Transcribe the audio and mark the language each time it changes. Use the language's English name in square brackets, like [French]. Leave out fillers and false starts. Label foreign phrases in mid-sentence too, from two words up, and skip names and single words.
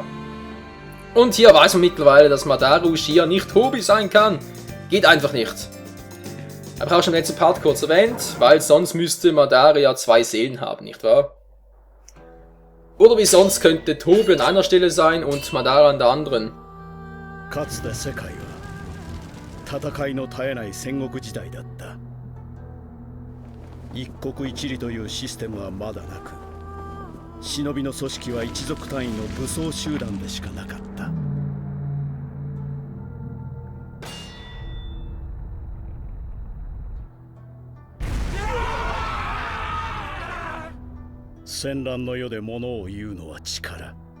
[German] Und hier weiß man mittlerweile, dass Madara Uchiha nicht Tobi sein kann. Geht einfach nicht. Aber ich habe schon den letzten Part kurz erwähnt, weil sonst müsste Madara ja 2 Seelen haben, nicht wahr? Oder wie sonst könnte Tobi an einer Stelle sein und Madara an der anderen. [Japanese] かつて世界は戦いの絶えない戦国時代だった。一国一里というシステムはまだなく、忍びの組織は一族単位の武装集団でしかなかった。戦乱の世で物を言うのは力。